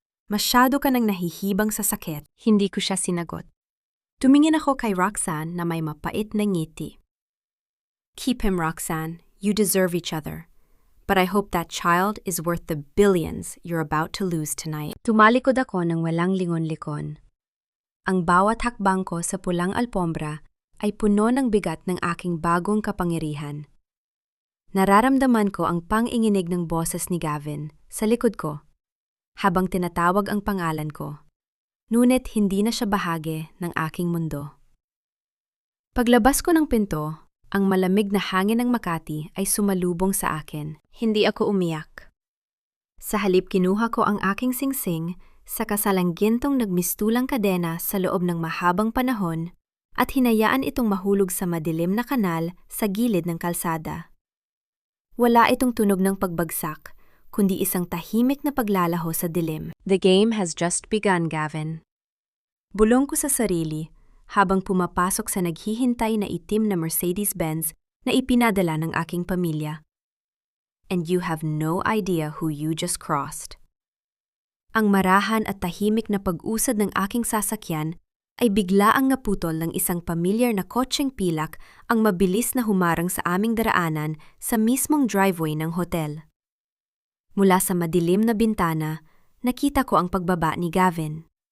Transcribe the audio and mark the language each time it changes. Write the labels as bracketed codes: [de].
[tl] Masyado ka nang nahihibang sa sakit. Hindi ko siya sinagot. Tumingin ako kay Roxanne na may mapait na ngiti. [en] Keep him, Roxanne. You deserve each other. But I hope that child is worth the billions you're about to lose tonight. [tl] Tumalikod ako ng walang lingon-likon. Ang bawat hakbang ko sa pulang alpombra ay puno ng bigat ng aking bagong kapangyarihan. Nararamdaman ko ang pang-inginig ng boses ni Gavin sa likod ko habang tinatawag ang pangalan ko. Ngunit hindi na siya bahagi ng aking mundo. Paglabas ko ng pinto, ang malamig na hangin ng Makati ay sumalubong sa akin. Hindi ako umiyak. Sa halip kinuha ko ang aking singsing sa kasalanggintong nagmistulang kadena sa loob ng mahabang panahon at hinayaan itong mahulog sa madilim na kanal sa gilid ng kalsada. Wala itong tunog ng pagbagsak, kundi isang tahimik na paglalaho sa dilim. [en] The game has just begun, Gavin. [tl] Bulong ko sa sarili habang pumapasok sa naghihintay na itim na Mercedes-Benz na ipinadala ng aking pamilya. [en] And you have no idea who you just crossed. [tl] Ang marahan at tahimik na pag-usad ng aking sasakyan ay biglaang naputol ng isang pamilyar na kotseng pilak ang mabilis na humarang sa aming daraanan sa mismong driveway ng hotel. Mula sa madilim na bintana, nakita ko ang pagbaba ni Gavin.